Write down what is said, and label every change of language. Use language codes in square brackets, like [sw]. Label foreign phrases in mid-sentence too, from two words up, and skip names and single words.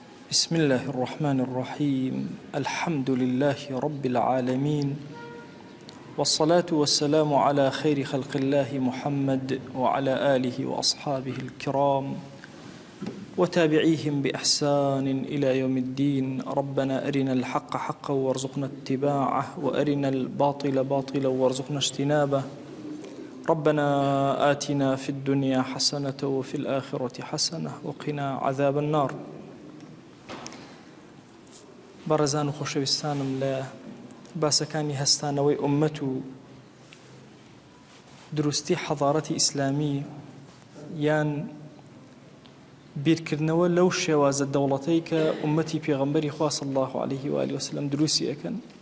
[ar] بسم الله الرحمن الرحيم الحمد لله رب العالمين والصلاة والسلام على خير خلق الله محمد وعلى آله وأصحابه الكرام وتابعيهم بإحسان إلى يوم الدين. ربنا أرنا الحق حقا وارزقنا اتباعه وأرنا الباطل باطلا وارزقنا اجتنابه. ربنا آتنا في الدنيا حسنة وفي الآخرة حسنة وقنا عذاب النار. [ckb] بەڕێزان و خۆشەویستانم لە باسەکانی هەستانەوەی ئوممەت و دروستی حەضارەتی ئیسلامی یان بیرکردنەوە لەو شێوازە دەوڵەتەی کە ئوممەتی پێغەمبەری خوا [ar] صلی الله عليه و آله وسلم [ckb] دروستی ئەکەن،